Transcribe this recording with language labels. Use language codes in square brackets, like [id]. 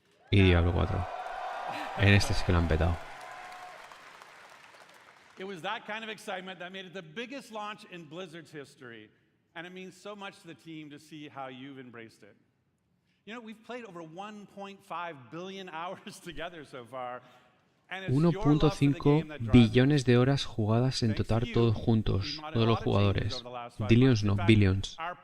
[es] Y Diablo 4. En este sí que lo han petado. [en] It was that kind of excitement that made it the biggest launch in Blizzard's history, and it means so much to the team to see how you've embraced it. You know, we've played over 1.5 billion hours together so far. [es] 1.5 billones de horas jugadas en total todos juntos, todos los jugadores. Billions no, billions.